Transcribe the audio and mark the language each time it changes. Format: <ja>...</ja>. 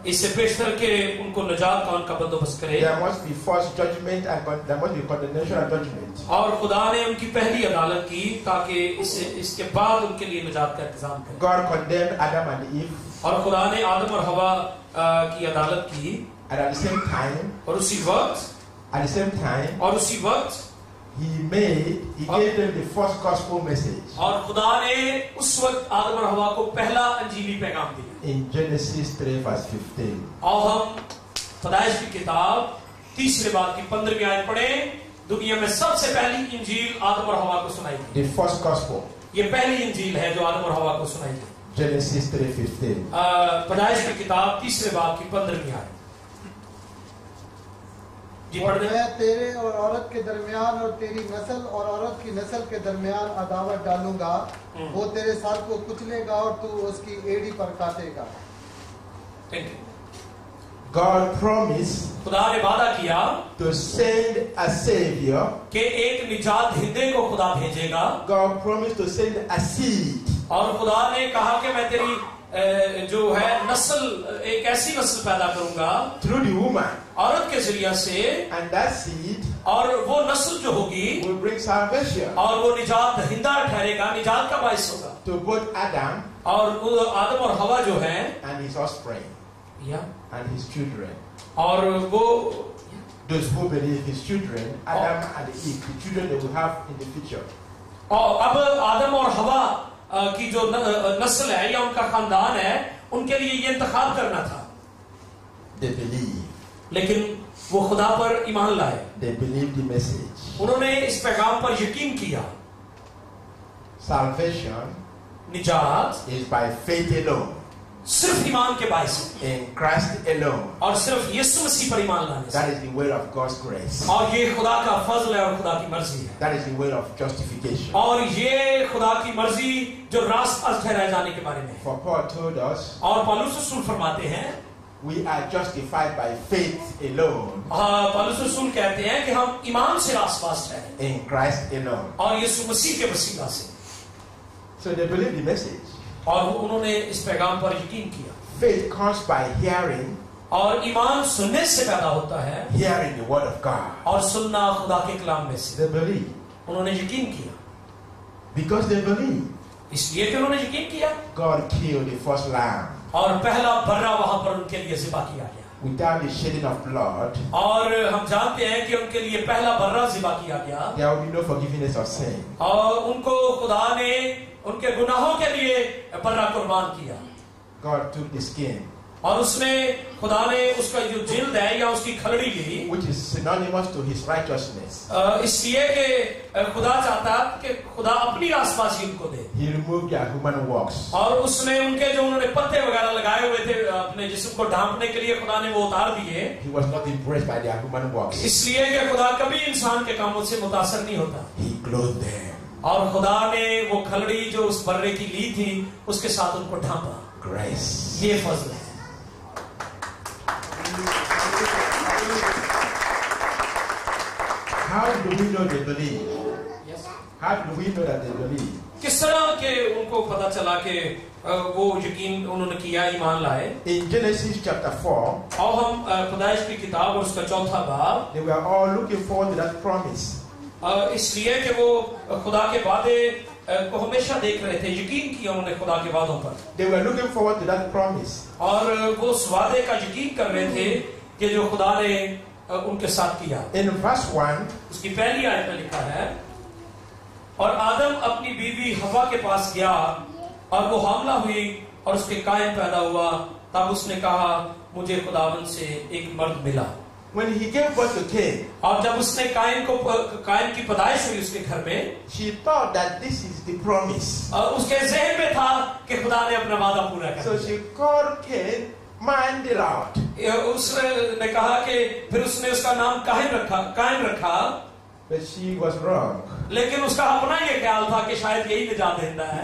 <hi>इससे पेशतर के उनको निजात कौन का बंदोबस्त करे,</hi> <en>there must be first judgment and there must be condemnation and judgment.</en> <hi>और खुदा ने उनकी पहली अदालत की ताकि इसके बाद उनके लिए निजात का इंतजाम करे।</hi> <en>God condemned Adam and Eve,</en> <hi>और खुदा ने आदम और हवा की अदालत की,</hi> <en>and at the same time,</en> <hi>और उसी वक्त</hi> <en>He gave them the first gospel message.</en> <hi>और खुदा ने उस वक्त आदम और हवा को पहला अंजीली पैगाम दिया।</hi> <en>In Genesis 3 verse 15.</en> <hi>और हम पैदाइश की किताब 3 बाब की 15वीं आयत पढ़े। दुनिया में सबसे पहली इंजील आदम और हवा को सुनाई गई।</hi> <en>The first gospel.</en> <hi>ये पहली इंजील है जो आदम और हवा को सुनाई गई।</hi> <en>Genesis 3:15.</en> <hi>पैदाइश की किताब 3 बाब की 15वीं आयत। और मैं तेरे और औरत के दरमियान और तेरी नस्ल और औरत की नस्ल के दरमियान अदावत डालूंगा, वो तेरे साल को कुचलेगा और तू उसकी एड़ी पर काटेगा।</hi> <en>God promised</en> <hi>खुदा ने वादा किया</hi> <en>to send a savior.</en> <hi>कि एक निजात हिंदे को खुदा भेजेगा।</hi> <en>God promised to send a seed.</en> <hi>और खुदा ने कहा कि मैं तेरी जो है नस्ल, एक ऐसी नस्ल पैदा करूंगा</hi> <en>through the woman,</en> <hi>औरत के जरिया से,</hi> <en>and that seed</en> <hi>और वो नस्ल जो होगी</hi> <en>will bring salvation</en> <hi>और वो निजात हिंदा ठहरेगा, निजात का बाइस होगा।</hi> <en>to both Adam</en> <hi>और आदम और हवा जो है</hi> <en>and his offspring and his children.</en> <hi>और वो</hi> <en>Those who believe his children, Adam and Eve, the children they will have in the future.</en> <hi>और अब आदम और हवा की जो नस्ल है या उनका खानदान है, उनके लिए ये इंतखाब करना था।</hi> <en>They believe.</en> <hi>लेकिन वो खुदा पर ईमान लाए,</hi> <en>They believe the message.</en> <hi>उन्होंने इस पैगाम पर यकीन किया।</hi> <en>Salvation</en> <hi>निजात</hi> <en>is by faith alone.</en> <hi>सिर्फ ईमान के बायस</hi> <en>in Christ alone.</en> <hi>और सिर्फ यीशु मसीह पर ईमान लाने से।</hi> <en>That is the way of God's grace.</en> <hi>और ये खुदा का फजल है और खुदा की मर्जी है।</hi> <en>That is the way of justification.</en> <hi>और ये खुदा की मर्जी जो रास्ता ठहराए जाने के बारे में है।</hi> <en>For Paul told us,</en> <hi>और पौलुस रसूल फरमाते हैं,</hi> <en>we are justified by faith alone</en> <hi>पौलुस रसूल कहते हैं कि हम ईमान से रास्ताबाज ठहरे</hi> <en>in Christ alone.</en> <hi>और यीशु मसीह के वसीला से।</hi> <en>So they believe the message.</en> <hi>और उन्होंने इस पैगाम पर यकीन किया।</hi> <en>Faith comes by hearing,</en> <hi>और ईमान सुनने से पैदा होता है,</hi> <en>hearing the word of God.</en> <hi>और सुनना खुदा के कलाम में से।</hi> <en>They believe.</en> <hi>उन्होंने यकीन किया।</hi> <en>Because they believe.</en> <hi>इसलिए कि उन्होंने यकीन किया।</hi> <en>God killed the first lamb</en> <hi>और पहला बर्रा वहां पर उनके लिए ज़िबा किया गया।</hi> <en>without the shedding of blood.</en> <hi>और हम जानते हैं कि उनके लिए पहला बर्रा ज़िबा किया गया।</hi> <en>There will be no forgiveness of sin.</en> <hi>और उनको खुदा ने उनके गुनाहों के लिए बर्रा कुर्बान किया।</hi> <en>God took the skin,</en> <hi>और उसमें खुदा ने उसका जो जिल्द है या उसकी खलड़ी ली,</hi> <en>which is synonymous to his righteousness.</en> <hi>इसलिए कि खुदा चाहता कि खुदा अपनी रासबाजी उनको दे।</hi> <en>He removed their human works.</en> <hi>और उसने उनके जो उन्होंने पत्ते वगैरह लगाए हुए थे अपने जिस्म को ढांपने के लिए, खुदा ने वो उतार दिए।</hi> <en>He was not impressed by their human works.</en> <hi>इसलिए कि खुदा कभी इंसान के कामों से मुतासर नहीं होता।</hi> <en>He clothed them.</en> <hi>और खुदा ने वो खलड़ी जो उस बर्रे की ली थी उसके साथ उनको ढांपा।</hi> <en>Grace.</en> <hi>ये फजल है।</hi> <en>How do we know they believe? How do we know that they believe?</en> <hi>किस तरह के उनको पता चला कि वो यकीन उन्होंने किया, ईमान लाए?</hi> <en>In Genesis chapter 4,</en> <hi>और हम पैदाइश की किताब और उसका चौथा बाब,</hi> <en>they were all looking forward to that promise.</en> <hi>इसलिए कि वो खुदा के वादे को हमेशा देख रहे थे, यकीन किया उन्होंने खुदा के वादों पर।</hi> <en>They were looking forward to that promise.</en> <hi>और वो उस वादे का यकीन कर रहे थे कि जो खुदा ने उनके साथ किया।</hi> <en>In verse 1,</en> <hi>उसकी पहली आयत में लिखा है, और आदम अपनी बीवी हवा के पास गया और वो हामला हुई और उसके कायन पैदा हुआ। तब उसने कहा, मुझे खुदावंद से एक मर्द मिला।</hi> <en>when he gave birth to Cain,</en> <hi>और जब उसने कायन की पैदाइश हुई उसके घर में,</hi> <en>she thought that this is the promise.</en> <hi>उसके जहन में था कि खुदा ने अपना वादा पूरा कर</hi> <en>So she called Cain, man the Lord.</en> <hi>उसने कहा कि फिर उसने उसका नाम कायन रखा।</hi> <en>But she was wrong.</en> <hi>लेकिन उसका अपना ये ख्याल था कि शायद यही निजात देता है।</hi>